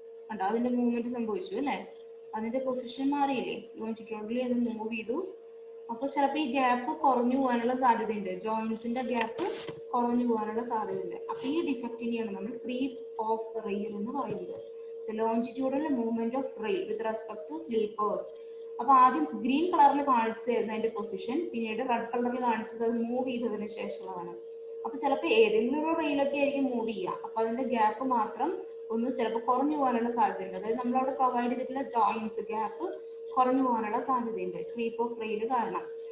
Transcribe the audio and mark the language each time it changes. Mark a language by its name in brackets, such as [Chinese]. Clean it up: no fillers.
[Malayalam] കണ്ടോ, അതിന്റെ മൂവ്മെന്റ് സംഭവിച്ചു അല്ലെ? അതിന്റെ പൊസിഷൻ മാറിയില്ലേ? ലോഞ്ചിറ്റ്യൂഡിൽ അത് മൂവ് ചെയ്തു. അപ്പൊ ചിലപ്പോൾ ഈ ഗ്യാപ്പ് കുറഞ്ഞു പോകാനുള്ള സാധ്യതയുണ്ട്, ജോയിന്റ്സിന്റെ ഗ്യാപ്പ് കുറഞ്ഞു പോകാനുള്ള സാധ്യതയുണ്ട്. അപ്പൊ ഈ ഡിഫക്റ്റിനെയാണ് നമ്മൾ ക്രീപ്പ് ഓഫ് റെയിൽ എന്ന് പറയുന്നത്. [English] The longitudinal movement of rail with respect to sleepers. [Malayalam] അപ്പൊ ആദ്യം ഗ്രീൻ കളറിൽ കാണിച്ചതായിരുന്നു അതിന്റെ പൊസിഷൻ, പിന്നീട് റെഡ് കളറിൽ കാണിച്ചത് അത് മൂവ് ചെയ്തതിന് ശേഷമുള്ളതാണ്. അപ്പൊ ചിലപ്പോൾ ഏതെങ്കിലും ഒരു റെയിലൊക്കെ ആയിരിക്കും മൂവ് ചെയ്യുക, അപ്പൊ അതിന്റെ ഗ്യാപ്പ് മാത്രം ഒന്ന് ചിലപ്പോൾ കുറഞ്ഞു പോകാനുള്ള സാധ്യതയുണ്ട്. അതായത് നമ്മളവിടെ പ്രൊവൈഡ് ചെയ്തിട്ടുള്ള ജോയിന്റ്സ് ഗ്യാപ്പ് കുറഞ്ഞു പോകാനുള്ള സാധ്യതയുണ്ട് ക്രീപ്പ് ഓഫ് റെയിൽ കാരണം.